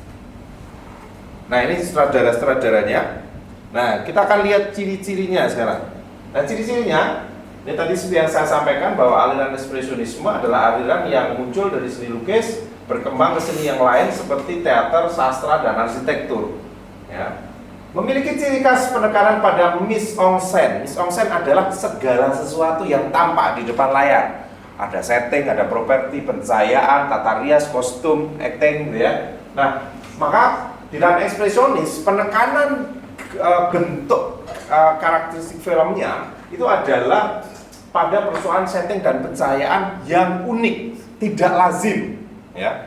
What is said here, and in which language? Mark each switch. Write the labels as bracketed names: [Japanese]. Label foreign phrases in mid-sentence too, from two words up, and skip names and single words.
[Indonesian] Nah, ini sutradara-sutradaranya. Nah, kita akan lihat ciri-cirinya sekarang. Nah, ciri-cirinya ini tadi seperti yang saya sampaikan bahwa aliran ekspresionisme adalah aliran yang muncul dari seni lukis berkembang ke seni yang lain seperti teater, sastra dan arsitektur. Ya. Memiliki ciri khas penekanan pada [French] mise-en-scène. Mise-en-scène [Indonesian] adalah segala sesuatu yang tampak di depan layar. Ada setting, ada properti, pencahayaan, tata rias, kostum, acting gitu ya. Nah, maka di dalam ekspresionis penekanan bentuk karakteristik filmnya itu adalah pada persoalan setting dan pencahayaan yang unik, tidak lazim ya.